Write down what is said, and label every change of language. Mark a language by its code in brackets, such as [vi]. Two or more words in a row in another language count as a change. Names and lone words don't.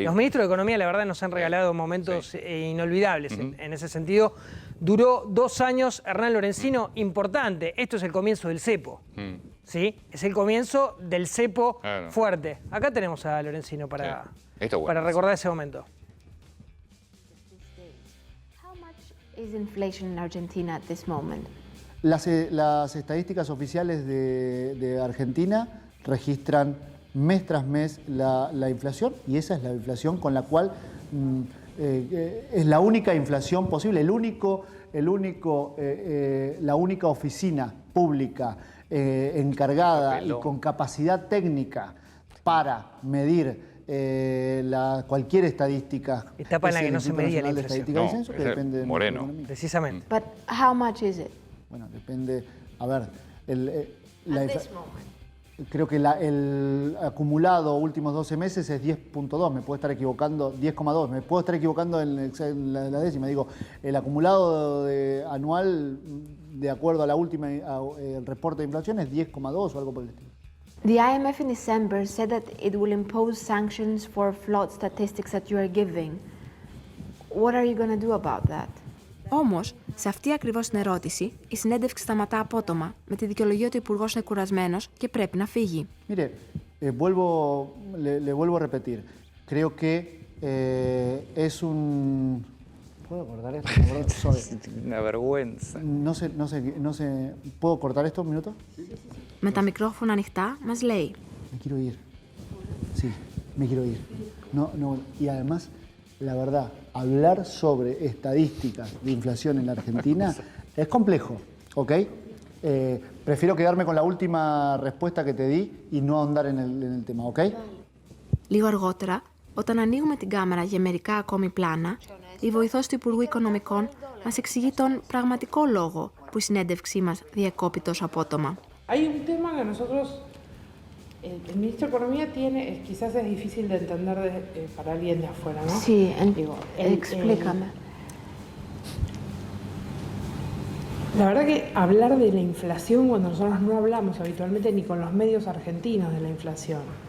[es] Los ministros de Economía, la verdad, nos han regalado momentos inolvidables en ese sentido. Duró 2 años Hernán Lorenzino, importante. Esto es el comienzo del cepo. ¿Sí? Es el comienzo del cepo fuerte. Acá tenemos a Lorenzino para recordar ese momento. [en] How much is inflation in Argentina at this moment? [es] Las estadísticas oficiales de Argentina registran mes tras mes la inflación, y esa es la inflación con la cual es la única inflación posible, la única oficina pública encargada y con capacidad técnica para medir cualquier estadística. Etapa en la que no se medía la inflación. Estadística del censo, que depende de Moreno. economía. Precisamente. [en] But how much is it? [es] Bueno, depende. A ver, [en] At this moment. [es] creo que el acumulado últimos 12 meses es 10.2, me puedo estar equivocando, 10,2, me puedo estar equivocando en la décima. Digo, el acumulado anual, de acuerdo a la última el reporte de inflación, es 10,2 o algo por el estilo. [en] The IMF in December said that it will impose sanctions for flawed statistics that you are giving. What are you going to do about that? [el] Όμως, σε αυτή ακριβώς την ερώτηση, η συνέντευξη σταματά απότομα, με τη δικαιολογία ότι ο Υπουργός είναι κουρασμένος και πρέπει να φύγει. [es] Mire, le vuelvo a repetir. Creo que es un... ¿Puedo cortar esto? Una vergüenza. No sé, ¿puedo cortar esto un minuto? [el] Με τα μικρόφωνα ανοιχτά, μας λέει [es] Me quiero ir. Sí, me quiero ir. No, y además, la verdad, hablar sobre estadísticas de inflación en la Argentina es complejo, ¿ok? Prefiero quedarme con la última respuesta que te di y no ahondar en el tema, ¿ok? [el] λίγο αργότερα, όταν ανοίγουμε την κάμερα για μερικά ακόμη πλάνα, η βοηθός του Υπουργού Οικονομικών μας εξηγεί τον πραγματικό λόγο που η συνέντευξή μας διακόπη τόσο απότομα. [es] Hay un tema que nosotros, el ministro de Economía tiene, quizás es difícil de entender para alguien de afuera, ¿no? Sí, Digo, explícame. La verdad que hablar de la inflación cuando nosotros no hablamos habitualmente ni con los medios argentinos de la inflación.